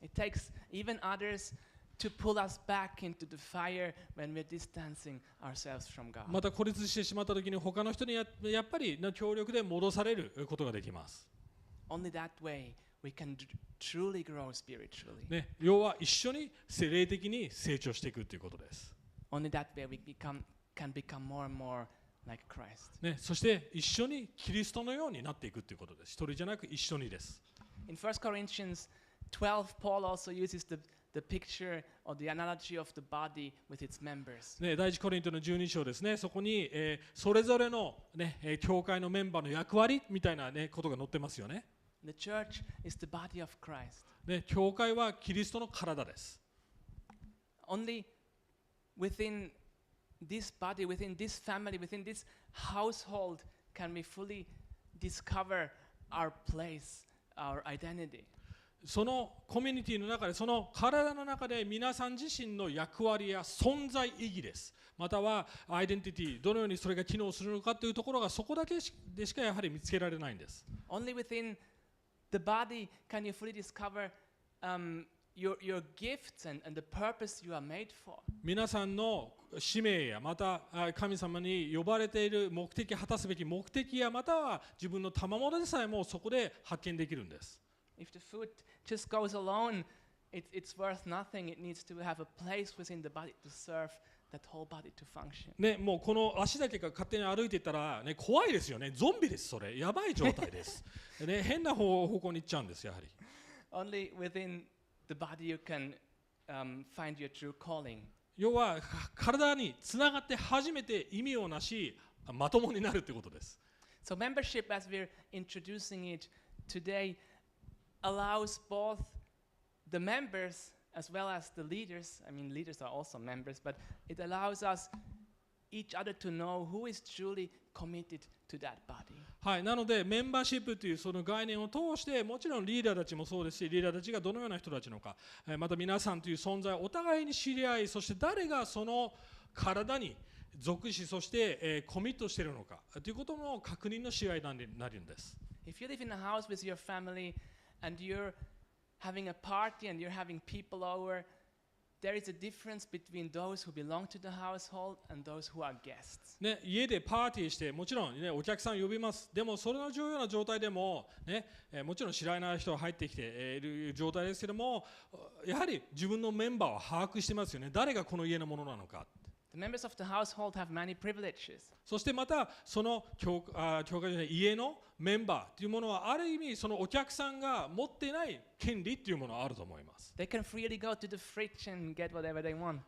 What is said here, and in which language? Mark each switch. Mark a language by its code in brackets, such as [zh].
[en] It takes even others to pull us back into the fire when we're distancing ourselves from God. [ja] また孤立してしまったときに他の人にやっぱりの協力で戻されることができます。 [en] Only that way we can truly grow spiritually. [ja] ね、要は一緒に霊的に成長していくということです。 [en] Only that way we can become more and more like Christ. [ja] ね、そして一緒にキリストのようになっていくということです。一人じゃなく一緒にです。 [en] In 1 Corinthians 12, Paul also uses the picture or the analogy of the body with its members. [ja] ね、第一コリントの12章ですね。そこに、それぞれの、ね、教会のメンバーの役割みたいな、ね、ことが載ってますよね。 [en] The church is the body of Christ. [ja] ね、教会はキリストの体です。 [en] Only within this body, within this family, within this household can we fully discover our place, our identity. [ja] そのコミュニティの中で、その体の中で皆さん自身の役割や存在意義です。またはアイデンティティ、どのようにそれが機能するのかというところがそこだけでしかやはり見つけられないんです。 [en] Only within the body can you fully discover your gifts and the purpose you are made for. [ja] 皆さんの使命やまた神様に呼ばれている目的、果たすべき目的やまたは自分の賜物でさえもそこで発見できるんです。 [en] If the foot just goes alone, it's worth nothing. It needs to have a place within the body to serve that whole body to function. [ja] ね、もうこの足だけが勝手に歩いていったら、ね、怖いですよね。ゾンビです、それ。やばい状態です。ね、変な方向に行っちゃうんです、やはり。 [en] Only within the body you can find your true calling. [ja] 要は体につながって初めて意味をなし、まともになるということです。 [en] So membership, as we're introducing it today, allows both the members as well as the leaders. I mean, leaders are also members, but it allows us each other to know who is truly committed to that body. [ja] はい、なのでメンバーシップというその概念を通してもちろんリーダーたちもそうですしリーダーたちがどのような人たちなのかまた皆さんという存在をお互いに知り合いそして誰がその体に属しそしてコミットしているのかということの確認の試合になるんです。 [en] If you live in a house with your family and you're having a party and you're having people over, there is a difference between those who belong to the household and those who are guests. [ja] ね、家でパーティーしてもちろん、ね、お客さん呼びます。でもそのような状態でも、ねもちろん知らない人が入ってきている状態ですけどもやはり自分のメンバーは把握してますよね。誰がこの家のものなのか。 [en] The members of the household have many privileges. [ja] そしてまたその教会じゃない家のメンバーというものはある意味そのお客さんが持っていない権利というものがあると思います。 [en] They can freely go to the fridge and get whatever they want.